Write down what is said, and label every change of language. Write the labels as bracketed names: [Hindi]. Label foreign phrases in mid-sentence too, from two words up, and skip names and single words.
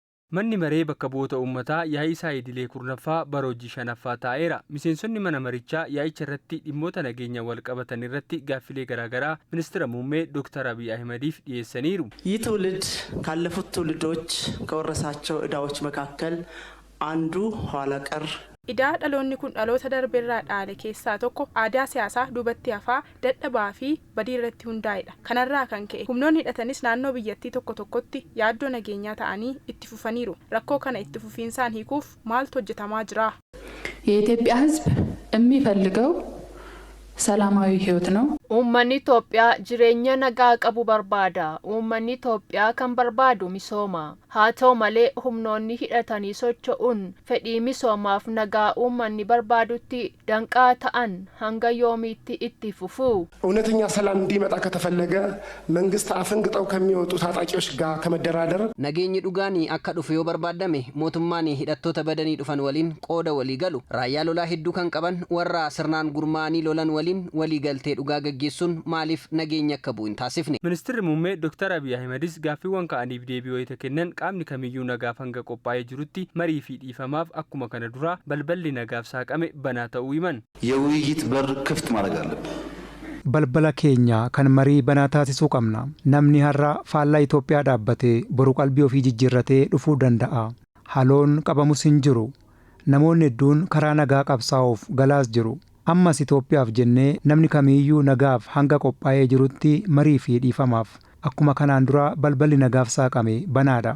[Oromo] Manni maree bakka bu'oota uummataa yaa'ii isaa idilee kurnaffaa bara hojii shanaffaa taa'eera. Miseensonni mana marichaa yaa'icha irratti dhimmoota nageenya wal qabatan irratti gaaffilee garaagaraa ministeera muummee Dr. Abiy Ahmediif dhiyeessaniiru. [Amharic] ይህ ትውልድ ካለፉት ትውልዶች ከወረሳቸው ዕዳዎች መካከል አንዱ ኋላ ቀር [Oromo] Idaa dhaloonni kun dhaloota darbeerraa dhaale keessaa tokko aadaa siyaasaa duubatti hafaa dadhabaa fi badii irratti hundaa'edha. Kanarraa kan ka'e humnoonni hidhatanis naannoo biyyattii tokko tokkotti yaaddoo nageenyaa ta'anii itti fufaniiru. Rakkoo kana itti fufiinsaan hiikuuf maaltu hojjetamaa jira? [Amharic] የኢትዮጵያ ሕዝብ የሚፈልገው ሰላማዊ ህይወት ነው። [Oromo] Uummanni Itoophiyaa jireenya nagaa qabu barbaada. Uummanni Itoophiyaa kan barbaadu misooma. Haa ta'u malee humnoonni hidhatanii socho'uun fedhii misoomaaf nagaa uummanni barbaadutti danqaa ta'an hanga yoomiitti itti fufu? [Amharic] እውነተኛ ሰላም እንዲመጣ ከተፈለገ መንግስት አፈንግጠው ከሚወጡ ታጣቂዎች ጋር ከመደራደር [Oromo] nageenyi dhugaanii akka dhufu yoo barbaadame mootummaan hidhattoota badanii dhufan waliin qooda walii galu. Raayyaa lolaa hedduu kan qaban warra sirnaan gurmaa'anii lolan waliin walii galtee dhugaa gaggeessuun maaliif nageenya akka bu'u hin taasifne? Ministeerri muummee Dr. Abiy Ahmedis gaaffiiwwan ka'aniif deebii wayita kennan qaamni kamiyyuu nagaaf hanga qophaa'ee jirutti marii fi dhiifamaaf akkuma kana dura balballi nagaaf saaqame banaa ta'uu himan. [Amharic] የውይይት በር ክፍት ማድረግ አለብን። [Oromo] balbala keenya kan marii banaa taasisuu qabna. Namni har'a faallaa Itoophiyaa dhaabbatee boru qalbii ofii jijjiirratee dhufuu danda'a. Haloon qabamus hin jiru. Namoonni hedduun karaa nagaa qabsaa'uuf galaas jiru. Ammas Itoophiyaaf jennee namni kamiyyuu nagaaf hanga qophaa'ee jirutti marii fi dhiifamaaf akkuma kanaan dura balballi nagaaf saaqame banaadha.